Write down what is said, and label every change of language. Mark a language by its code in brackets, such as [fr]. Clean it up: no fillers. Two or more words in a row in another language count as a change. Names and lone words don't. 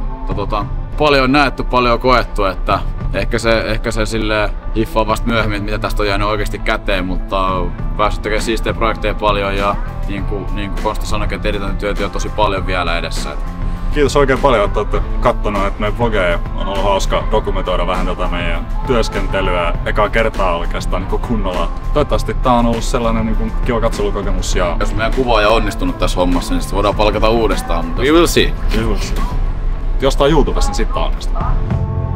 [fi] Paljon on näetty, paljon on koettu, että ehkä se silleen hiffaa vasta myöhemmin, että mitä tästä on jäänyt oikeasti käteen, mutta päässyt tekemään siistejä projekteja paljon ja niin kuin Konsta sanoikin, että editointityötä on tosi paljon vielä edessä. Kiitos oikein paljon, että olette katsoneet että meidän vlogeja. On ollut hauska dokumentoida vähän tätä meidän työskentelyä ekaa kertaa oikeastaan niin kunnolla. Toivottavasti tää on ollut sellainen niin kiva katselukokemus. Ja jos meidän kuvaaja on onnistunut tässä hommassa, niin sitten voidaan palkata uudestaan. [en] We will see. [fi] Jos tää on YouTubessa, niin sitten onnistuu.